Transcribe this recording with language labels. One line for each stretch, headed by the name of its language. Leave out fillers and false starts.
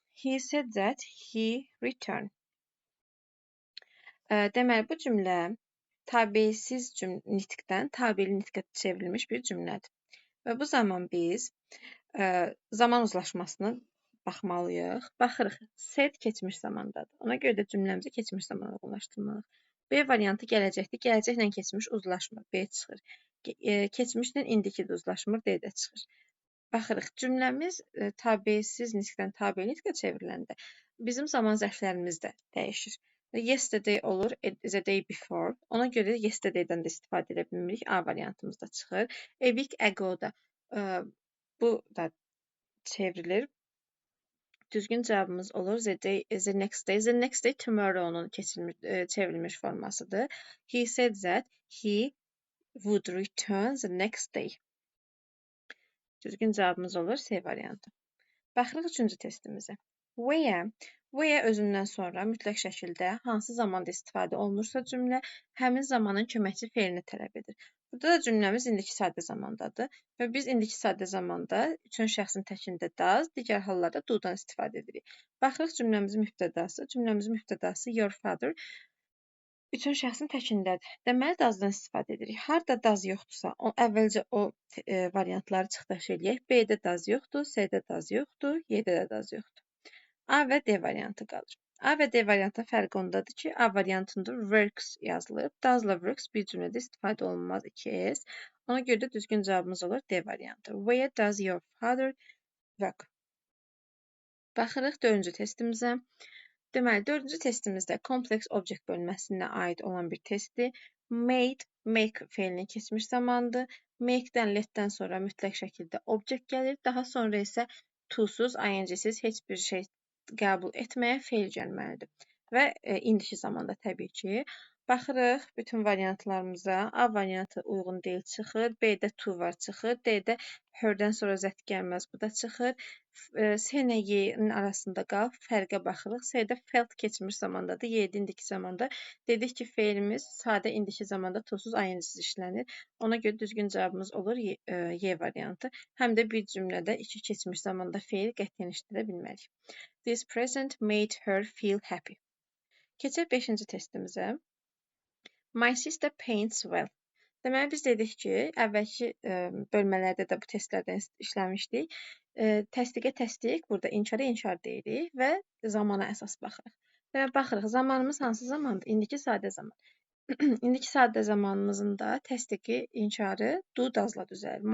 English: He said that he returned.
Azerbaijani: Deməli, bu cümlə tabelsiz nitqdən tabeli nitqə çevrilmiş bir cümlədir. Və bu zaman biz zaman uzlaşmasına baxmalıyıq. Baxırıq, said keçmiş zamandadır. Ona görə də cümləmizi keçmiş zamana uyğunlaşdırmalıyıq. B variantı gələcəkdir. Gələcəklə keçmiş uzlaşmır. B çıxır. Keçmişlə indiki də uzlaşmır. D də çıxır. Baxırıq, cümləmiz tabelsiz nitqdən tabeli nitqə çevriləndə bizim zaman zərflərimiz də dəyişir.
English: Yesterday
Azerbaijani: olur,
English: is a day before.
Azerbaijani: Ona görə yesterday'dən də istifadə edə bilmirik. A variantımız da çıxır. A week ago da bu da çevrilir. Düzgün cavabımız olur.
English: The next day. The next day
Azerbaijani: tomorrow'nun çevrilmiş formasıdır.
English: He said that he would return the next day.
Azerbaijani: Düzgün cavabımız olur C variantı. Baxırıq üçüncü testimizə. Where özündən sonra mütləq şəkildə hansı zamanda istifadə olunursa cümlə həmin zamanın köməkçi feilini tələb edir. Burada da cümləmiz indiki sadə zamandadır və biz indiki sadə zamanda üçün şəxsin təkində does, digər hallarda do'dan istifadə edirik. Baxırıq cümləmizin mübtədası. Cümləmizin mübtədası
English: your father
Azerbaijani: üçün şəxsin təkindədir. Deməli, does-dan istifadə edirik. Harda does yoxdursa, əvvəlcə o variantları çıxış eləyək. B-də does yoxdur, C-də does yoxdur, Y-də də does yoxdur. A və D variantı qalır. A və D variantının fərqi ondadır ki, A variantında works yazılıb. Does-la works bir cümlədə istifadə olunmaz 2S. Ona görə də düzgün cavabımız olur D variantı.
English: Where does your father work?
Azerbaijani: Baxırıq dördüncü testimizə. Deməli, dördüncü testimizdə complex object bölməsinə aid olan bir testdir. Make feilinin keçmiş zamanıdır. Make-dən, let-dən sonra mütləq şəkildə object gəlir. Daha sonra isə to-suz, ing-siz heç bir şey qəbul etməyə feil gəlməlidir. Və indiki zamanda təbii ki. Baxırıq bütün variantlarımıza. A variantı uyğun deyil çıxır. B-də to var çıxır. D-də her-dən sonra zət gəlməz. Bu da çıxır. C-nə Y-nin arasında qalıb fərqə baxırıq. C-də felt keçmiş zamandadır. Y-də indiki zamanda. Dedik ki, feilimiz sadə indiki zamanda to-suz ing-siz işlənir. Ona görə düzgün cavabımız olur Y variantı. Həm də bir cümlədə iki keçmiş zamanda feil qətiyyən işlədə bilmərik.
English: This present made her feel happy.
Azerbaijani: Keçək 5-ci testimizə.
English: My sister paints well.
Azerbaijani: Deməli, biz dedik ki, əvvəlki bölmələrdə də bu testlərdən işləmişdik. Təsdiq, burada inkar deyirik və zamana əsas baxırıq. Deməli, baxırıq, zamanımız hansı zamandır? İndiki sadə zaman. İndiki sadə zamanımızın da təsdiqi, inkarı do, does-la düzəlir.